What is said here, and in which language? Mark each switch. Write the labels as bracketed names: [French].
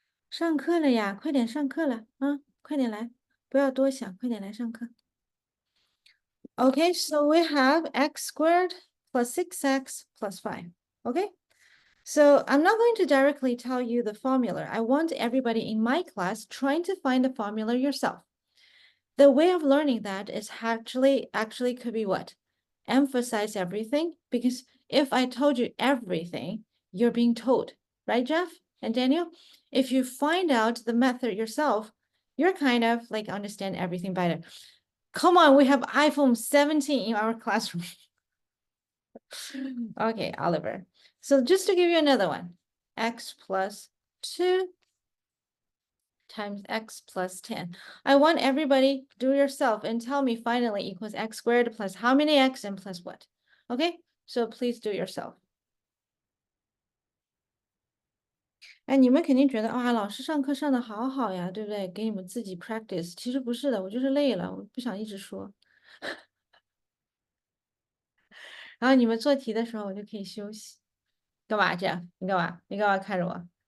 [Chinese] 上课了呀，快点上课了啊，快点来，不要多想，快点来上课。 [English] Okay, so we have x squared plus 6x plus 5. Okay, so I'm not going to directly tell you the formula. I want everybody in my class trying to find the formula yourself. The way of learning that is actually could be what? Emphasize everything, because if I told you everything, you're being told, right, Jeff and Daniel? If you find out the method yourself, you're kind of like understand everything better. Come on, we have iPhone 17 in our classroom. Okay, Oliver. So just to give you another one, x plus 2 times x plus 10. I want everybody do yourself and tell me finally equals x squared plus how many x and plus what? Okay, so please do yourself. [Chinese] 哎，你们肯定觉得啊，老师上课上的好好呀，对不对？给你们自己 practice。其实不是的，我就是累了，我不想一直说。然后你们做题的时候，我就可以休息。干嘛这样？你干嘛？你干嘛看着我？